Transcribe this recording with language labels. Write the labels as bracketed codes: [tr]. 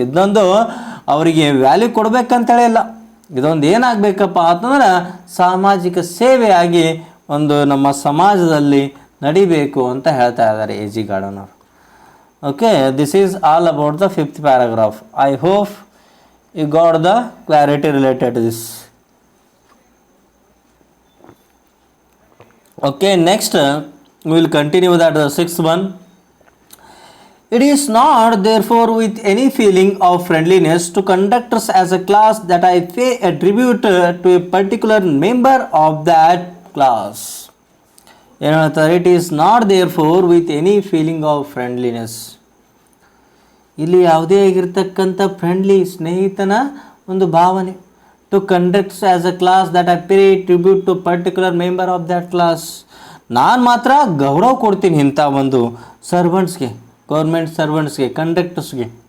[kn] ಇದೊಂದು ಅವರಿಗೆ ವ್ಯಾಲ್ಯೂ ಕೊಡಬೇಕಂತೇಳಿ ಇಲ್ಲ, ಇದೊಂದು ಏನಾಗಬೇಕಪ್ಪ ಅಂತಂದ್ರೆ ಸಾಮಾಜಿಕ ಸೇವೆಯಾಗಿ ಒಂದು ನಮ್ಮ ಸಮಾಜದಲ್ಲಿ ನಡಿಬೇಕು ಅಂತ ಹೇಳ್ತಾ ಇದ್ದಾರೆ AG ಗಾರ್ಡನ್ ಅವರು. [en] Okay, this is all about the 5th paragraph. I hope you got the clarity related to this. Okay, next we will continue with that the 6th one. It is not therefore with any feeling of friendliness to conductors as a class that I pay a tribute to a particular member of that class. It is not therefore with any feeling of friendliness. [kn] ಇಲ್ಲಿ ಯಾವುದೇ ಆಗಿರ್ತಕ್ಕಂಥ friendly ಸ್ನೇಹಿತನ ಒಂದು ಭಾವನೆ. [en] To conducts as a class that I pay tribute to particular member of that class. [kn] ನಾನು ಮಾತ್ರ ಗೌರವ ಕೊಡ್ತೀನಿ ಇಂಥ ಒಂದು ಸರ್ವೆಂಟ್ಸ್ಗೆ, ಗೌರ್ಮೆಂಟ್ ಸರ್ವೆಂಟ್ಸ್ಗೆ, ಕಂಡಕ್ಟರ್ಸ್ಗೆ.